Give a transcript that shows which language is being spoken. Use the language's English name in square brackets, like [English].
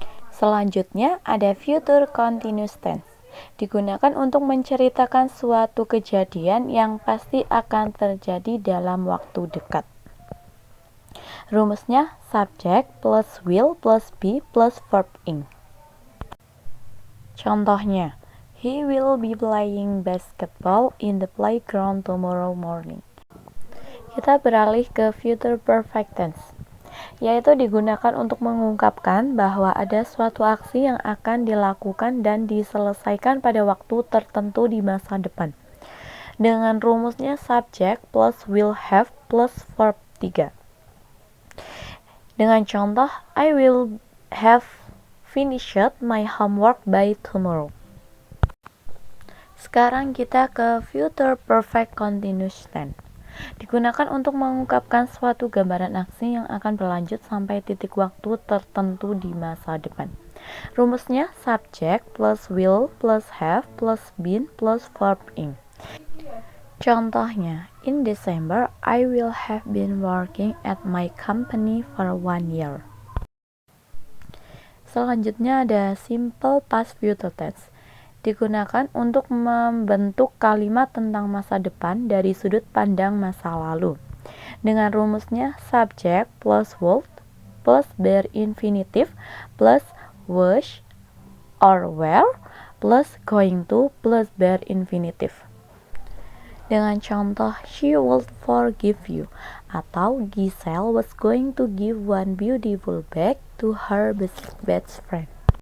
[Indonesian] Selanjutnya ada future continuous tense. Digunakan untuk menceritakan suatu kejadian yang pasti akan terjadi dalam waktu dekat. Rumusnya [English] subject plus will plus be plus verb ing. [Indonesian] Contohnya, [English] he will be playing basketball in the playground tomorrow morning. [Indonesian] Kita beralih ke future perfect tense, yaitu digunakan untuk mengungkapkan bahwa ada suatu aksi yang akan dilakukan dan diselesaikan pada waktu tertentu di masa depan. Dengan rumusnya [English] subject plus will have plus verb 3. [Indonesian] Dengan contoh, [English] I will have finished my homework by tomorrow. [Indonesian] Sekarang kita ke future perfect continuous tense. Digunakan untuk mengungkapkan suatu gambaran aksi yang akan berlanjut sampai titik waktu tertentu di masa depan. Rumusnya [English] subject plus will plus have plus been plus verb ing. [Indonesian] Contohnya, [English] in December I will have been working at my company for 1 year. [Indonesian] Selanjutnya ada simple past future tense. Digunakan untuk membentuk kalimat tentang masa depan dari sudut pandang masa lalu. Dengan rumusnya [English] subject plus would plus bare infinitive plus was or were plus going to plus bare infinitive. [Indonesian] Dengan contoh, [English] she would forgive you, [Indonesian] atau [English] Giselle was going to give one beautiful bag to her best friend.